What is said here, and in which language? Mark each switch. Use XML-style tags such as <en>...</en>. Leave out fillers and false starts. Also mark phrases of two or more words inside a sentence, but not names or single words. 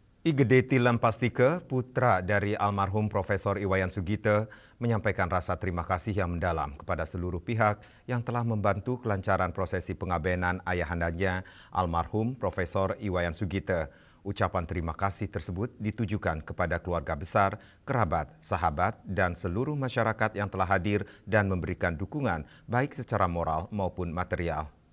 <id>Igede Tilem Pastike, putra dari almarhum Profesor Iwayan Sugite, menyampaikan rasa terima kasih yang mendalam kepada seluruh pihak yang telah membantu kelancaran prosesi pengabenan ayahandanya, almarhum Profesor Iwayan Sugite. Ucapan terima kasih tersebut ditujukan kepada keluarga besar, kerabat, sahabat, dan seluruh masyarakat yang telah hadir dan memberikan dukungan baik secara moral maupun material.</id>